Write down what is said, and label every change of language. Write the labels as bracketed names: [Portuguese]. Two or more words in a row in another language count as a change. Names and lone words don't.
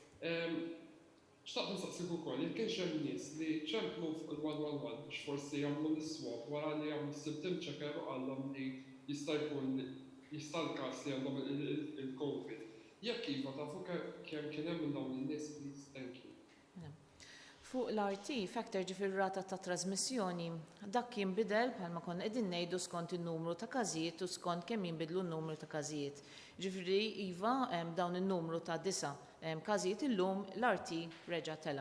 [Maltese] Xtaqt nistaqsik ukoll, jekk kienx hemm nies li ċemplu il-111 biex forsi jagħmlu l-swab wara li jagħmlu [English] symptom checker [Maltese] u għandhom li jista' l-każ li għandhom il-COVID. Jekk iva tafu kemm kien hemm minn dawn in-nies, [English] please, thank you. [Maltese] Fuq l-RT, factor ġifir rata ta' trasmissjoni, dak jinbidel bħalma konna qegħdin ngħidu skont in-numru ta' każijiet u skont kemm jinbidlu n-numru ta' każijiet. Ġifieri iva dawn in-numru ta' 9 każijiet illum l-RT reġa' tela.